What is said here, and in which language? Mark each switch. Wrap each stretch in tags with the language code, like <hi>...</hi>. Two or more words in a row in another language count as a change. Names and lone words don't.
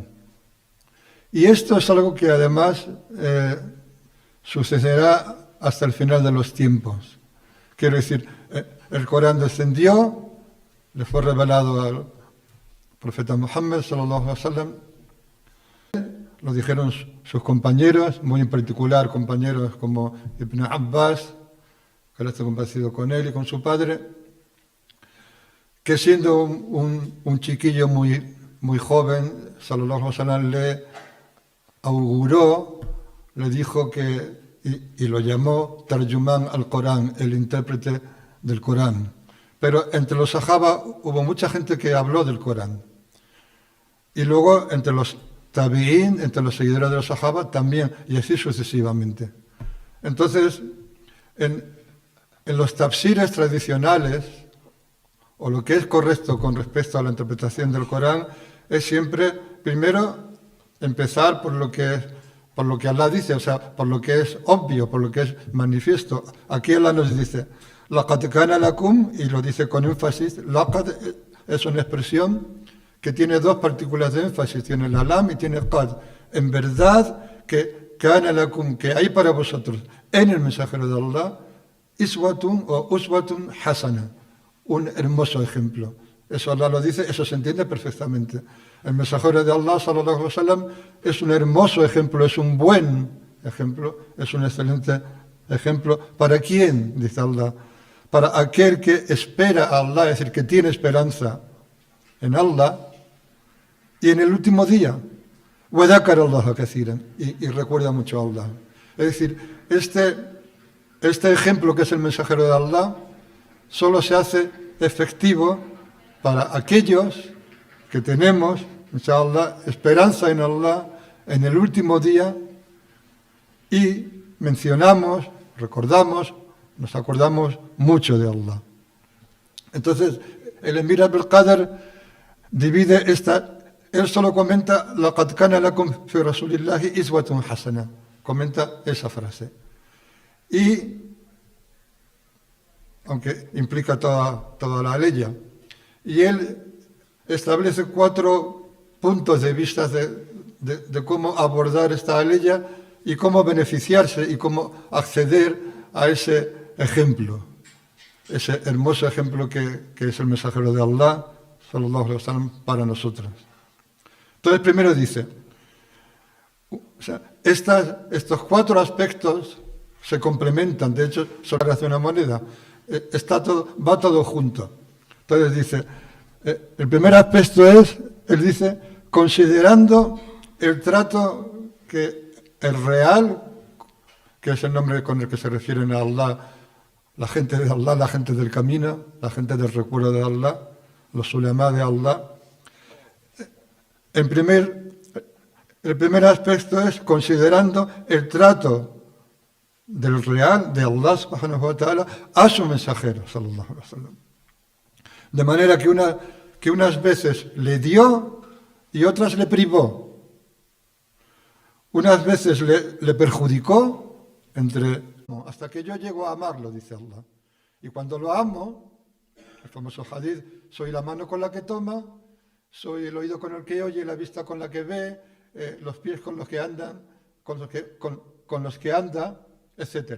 <es>Y esto es algo que además sucederá hasta el final de los tiempos. Quiero decir, el Corán descendió, le fue revelado al profeta Muhammad</es> <ar>صلى الله عليه وسلم,</ar> <es>lo dijeron sus compañeros, muy en particular compañeros como Ibn Abbas, que él está complacido con él y con su padre, que siendo un chiquillo muy joven,</es> <ar>صلى الله عليه وسلم</ar> <es>le auguró, le dijo y lo llamó Tarjumán al-Corán, el intérprete del Corán. Pero entre los sahaba hubo mucha gente que habló del Corán. Y luego entre los tabi'ín, entre los seguidores de los sahaba también, y así sucesivamente. Entonces, en los tafsires tradicionales, o lo que es correcto con respecto a la interpretación del Corán, es siempre, primero, empezar por lo que Allah dice, o sea, por lo que es obvio, por lo que es manifiesto. Aquí Allah nos dice,</es> <ar>لقد كان لكم,</ar> <es>y lo dice con énfasis. Laqad es una expresión que tiene dos partículas de énfasis, tiene la lam y tiene qad. En verdad que</es> <ar>كان لكم,</ar> <es>que hay para vosotros en el mensajero de Allah iswatun o</es> <ar>أسوة حسنة,</ar> <es>un hermoso ejemplo. Eso Allah lo dice, eso se entiende perfectamente. El mensajero de Allah,</es> <ar>صلى الله عليه وسلم,</ar> <es>es un hermoso ejemplo, es un buen ejemplo, es un excelente ejemplo. ¿Para quién? Dice Allah. Para aquel que espera a Allah, es decir, que tiene esperanza en Allah y en el último día.</es> <ar>وَذَكَرَ اللَّهَ كَثِيرًا,</ar> <es>y recuerda mucho a Allah. Es decir, este ejemplo que es el mensajero de Allah solo se hace efectivo para aquellos que tenemos, inshallah, esperanza en Allah en el último día y mencionamos, recordamos, nos acordamos mucho de Allah. Entonces, el Emir Abdul Qadir divide él solo comenta</es> <ar>لَقَدْ كَانَ لَكُمْ فِي رَسُولِ اللَّهِ إِسْوَةٌ حَسَنَةٌ.</ar> <es>Comenta esa frase. Y, aunque implica toda la ley, y él establece 4 puntos de vista de cómo abordar esta ley y cómo beneficiarse y cómo acceder a ese ejemplo, ese hermoso ejemplo que es el mensajero de Allah,</es> <ar>صلى الله عليه وسلم,</ar> <es>para nosotros. Entonces, primero dice, o sea, estos 4 aspectos se complementan, de hecho, sobre una moneda, va todo junto. Entonces dice, el primer aspecto es, él dice, considerando el trato que el real, que es el nombre con el que se refieren a Allah, la gente de Allah, la gente del camino, la gente del recuerdo de Allah, los ulemá de Allah. El primer aspecto es considerando el trato del real, de Allah</es> <ar>سبحانه وتعالى,</ar> <es>a su mensajero,</es> <ar>صلى الله عليه وسلم.</ar> <es>De manera que unas veces le dio y otras le privó. Unas veces le perjudicó, hasta que yo llego a amarlo, dice Allah. Y cuando lo amo, el famoso hadith, soy la mano con la que toma, soy el oído con el que oye, la vista con la que ve, los pies con los que andan, con los que anda, etc.</es>